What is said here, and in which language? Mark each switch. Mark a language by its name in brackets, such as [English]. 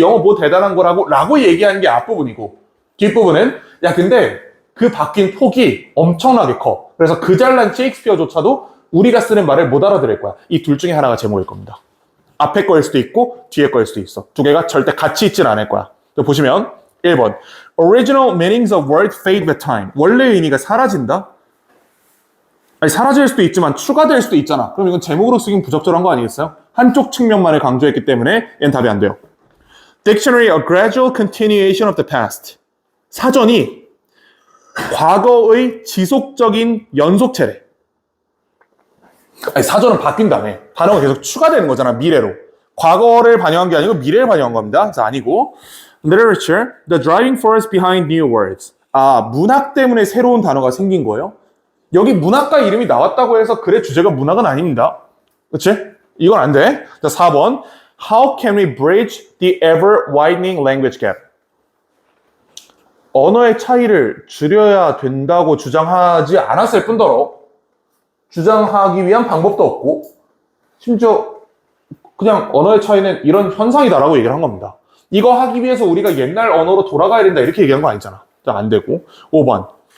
[Korean] 영어 뭐 대단한 거라고. 라고 얘기하는 게 앞부분이고. 뒷부분은, 야, 근데 그 바뀐 폭이 엄청나게 커. 그래서 그 잘난 셰익스피어조차도 우리가 쓰는 말을 못 알아들을 거야. 이 둘 중에 하나가 제목일 겁니다. 앞에 거일 수도 있고, 뒤에 거일 수도 있어. 두 개가 절대 같이 있진 않을 거야. 보시면, 1번. [English] Original meanings of word fade with time. [Korean] 원래 의미가 사라진다? 아니, 사라질 수도 있지만 추가될 수도 있잖아. 그럼 이건 제목으로 쓰긴 부적절한 거 아니겠어요? 한쪽 측면만을 강조했기 때문에 얘는 답이 안 돼요. [English] Dictionary, a gradual continuation of the past. [Korean] 사전이 과거의 지속적인 연속체래. 아니, 사전은 바뀐다며. 단어가 계속 추가되는 거잖아, 미래로. 과거를 반영한 게 아니고 미래를 반영한 겁니다. 그래서 아니고. [English] Literature, the driving force behind new words. [Korean] 아, 문학 때문에 새로운 단어가 생긴 거예요? 여기 문학가 이름이 나왔다고 해서 글의 주제가 문학은 아닙니다. 그치? 이건 안 돼. 자, 4번. [English] How can we bridge the ever-widening language gap? [Korean] 언어의 차이를 줄여야 된다고 주장하지 않았을 뿐더러 주장하기 위한 방법도 없고 심지어 그냥 언어의 차이는 이런 현상이다라고 얘기를 한 겁니다. 이거 하기 위해서 우리가 옛날 언어로 돌아가야 된다 이렇게 얘기한 거 아니잖아. 안 되고. 5번.